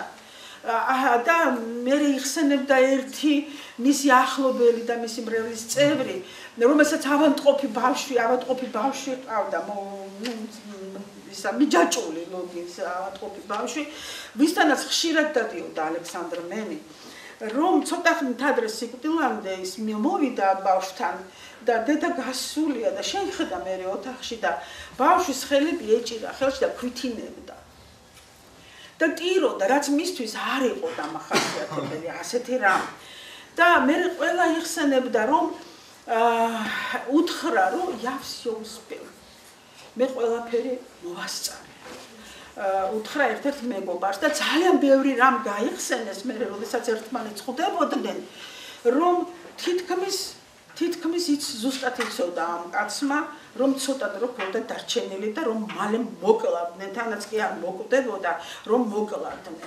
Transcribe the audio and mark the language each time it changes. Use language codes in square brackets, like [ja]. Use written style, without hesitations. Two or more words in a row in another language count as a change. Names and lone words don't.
[ka] და მერე იხსენებდა ერთი მისი ახლობელი და მისი მრევლის წევრი, რომელსაც ავადმყოფი ბავშვი ყავდა, ისა მიჯაჭული ლოგის ავადმყოფი ბავშვი, ვისთანაც ხშირად დადიოდა ალექსანდრე მენი, რომ ცოტა ხნით ადრე სიკვდილამდე ის მოვიდა ბავშვთან და დედა გასულია და შეიხედა მერე ოთახში და ბავშვის ხელები ეჭირა ხელში და ქვითინებდა. და ტიროდა, რაც მისთვის არ იყო დამახასიათებელი ასეთი რამ. და მე ყველა იხსენებდა, რომ უთხრა, რომ [ru] я всё успел. [ka] მე ყველაფერი მოვასწარე. უთხრა ერთ-ერთ მეგობარს და ძალიან ბევრი რამ გაიხსენეს მე, როდესაც ერთმანეთს ხვდებოდნენ, რომ თითქმის იც ზუსტად იცოდა ამ კაცმა, რომ ცოტა დრო ჰქონდა დარჩენილი და რომ მალე მოკლავდნენ, თანაც კი არ მოკვდებოდა, რომ მოკლავდნენ.